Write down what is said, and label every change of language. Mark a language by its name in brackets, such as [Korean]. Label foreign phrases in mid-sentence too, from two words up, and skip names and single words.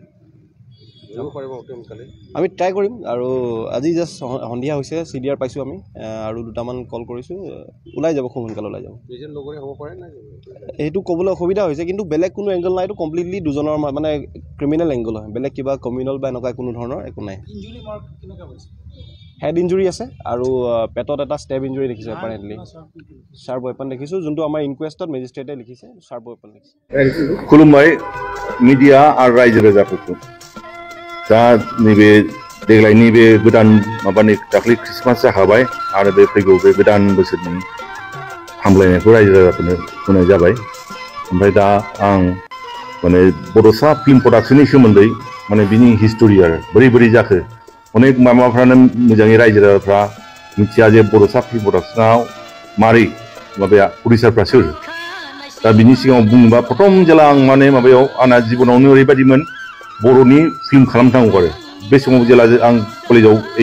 [Assamese] আমি ট্ৰাই কৰিম আৰু আজি জাষ্ট সন্ধিয়া হৈছে CDR পাইছোঁ আমি আৰু দুটামান কল কৰিছোঁ ওলাই যাব খুব সোনকালে ওলাই যাব এইটো ক'বলৈ অসুবিধা হৈছে কিন্তু বেলেগ কোনো এংগল নাই এইটো কমপ্লিটলি দুজনৰ মানে [English] criminal angle [Assamese] হয় বেলেগ কিবা কমিউনেল বা এনেকুৱা কোনো ধৰণৰ একো নাই [English] head injury [Assamese] আছে আৰু পেটত এটা [English] stab injury [Assamese] দেখিছোঁ [English] apparently sharp weapon [Assamese] দেখিছোঁ যোনটো আমাৰ ইনকুৱেষ্টত মেজিষ্ট্ৰেটে লিখিছে [English] sharp weapon [Assamese] দেখিছে [Bodo] खुलुमबाय मिडिया आरो रायजो राजाफोरखौ दा नैबे देग्लायनि बे गोदान माबानि दाख्लै ख्रिस्टमास जाखाबाय आरो बे फैगौ बे गोदान बोसोरनि हामलायनायखौ रायजो राजाफोरनो होनाय जाबाय ओमफ्राय दा आं माने बड'सा फिल्म प्रडाक्शननि सोमोन्दै माने बिनि हिस्ट'रि आरो बोरै जाखो अनेक माबाफ्रानो मोजाङै रायजो राजाफ्रा मिथिया जे बड'सा फिल्म प्रडाक्शनाव मारै माबाया प्रडिउसारफ्रा सोर दा बिनि सिगाङाव बुंबा प्रथम जेला आं माने माबायाव आंना जिबनावनो ओरैबायदिमोन बर'नि फिल्म खालामनांगौ आरो बे समाव जेला आं कलेजाव